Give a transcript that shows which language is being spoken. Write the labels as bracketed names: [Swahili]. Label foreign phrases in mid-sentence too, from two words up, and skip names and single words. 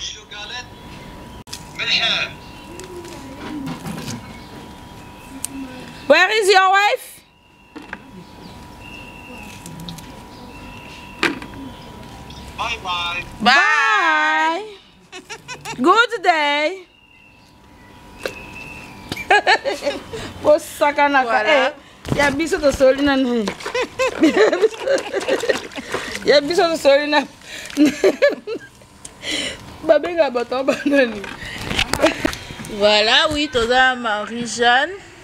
[English] Where is your wife? Bye-bye. Bye. Good day. [French] Voilà. [Lingala] Ya biso to solina ne. Ya biso to solina. Babenga bato banani. [French] Voilà, oui, [Lingala] toza Marie-Jeanne.